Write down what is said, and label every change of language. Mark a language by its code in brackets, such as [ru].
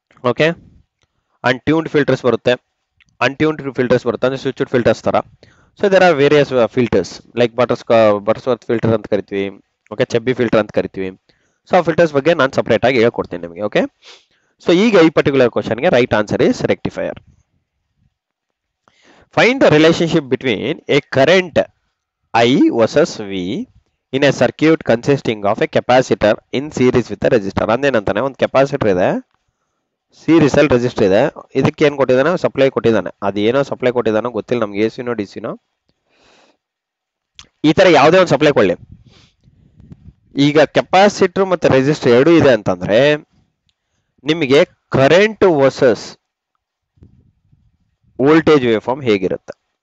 [kn] Okay, ಅನ್ಟ್ಯೂನ್ಡ್ filters ಬರುತ್ತೆ, ಅನ್ಟ್ಯೂನ್ಡ್ filters ಬರುತ್ತೆ, ಅಂದ್ರೆ ಸ್ವಿಚ್ಡ್ ಫಿಲ್ಟರ್ಸ್ ತರ. [en] so there are various filters like Butterworth filter [kn] ಅಂತ ಕರಿತೀವಿ. ಓಕೆ, ಚೆಬ್ಬಿ ಫಿಲ್ಟರ್ ಅಂತ ಕರಿತೀವಿ. ಸೊ ಆ ಫಿಲ್ಟರ್ಸ್ ಬಗ್ಗೆ ನಾನು ಸಪರೇಟ್ ಆಗಿ ಹೇಳ್ಕೊಡ್ತೀನಿ ನಿಮಗೆ. [en] okay, so [kn] ಈಗ ಈ [en] Particular ಕ್ವಶನ್ಗೆ right answer is rectifier. Find the relationship between a current I versus V in a circuit consisting of a capacitor in series with a resistor. [kn] ಅಂದೇನಂತಾನೆ, ಒಂದು ಕೆಪಾಸಿಟರ್ ಇದೆ, ಸೀರೀಸ್ ಅಲ್ಲಿ resistor ಇದೆ. ಇದಕ್ಕೆ ಏನ್ ಕೊಟ್ಟಿದ್ದಾನೆ, ಸಪ್ಲೈ ಕೊಟ್ಟಿದ್ದಾನೆ. ಅದು ಏನೋ ಸಪ್ಲೈ ಕೊಟ್ಟಿದ್ದಾನೋ ಗೊತ್ತಿಲ್ಲ ನಮ್ಗೆ, AC ನೋ DC ನೋ, ಈ ತರ ಯಾವುದೇ ಒಂದು ಸಪ್ಲೈ ಕೊಳ್ಳಿ. ಈಗ ಕೆಪಾಸಿಟರ್ ಮತ್ತೆ ರೆಸಿಸ್ಟರ್ ಎರಡು ಇದೆ ಅಂತಂದ್ರೆ ನಿಮಗೆ current versus voltage wave form ಹೇಗಿರುತ್ತೆ.